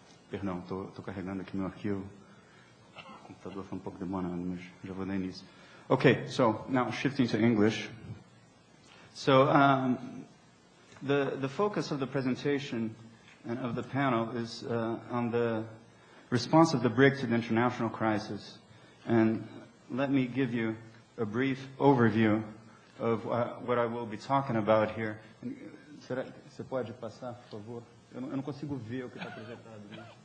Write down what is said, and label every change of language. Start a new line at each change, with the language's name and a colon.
Portuguese: Perdão, estou carregando aqui meu arquivo. O computador foi um pouco demorado, mas já vou dar início.
English: Okay, so now shifting to English. So the focus of the presentation and of the panel is on the response of the BRIC to the international crisis. And let me give you a brief overview of what I will be talking about here.
Portuguese: Será que você pode passar, por favor? Eu não consigo ver o que está projetado, né?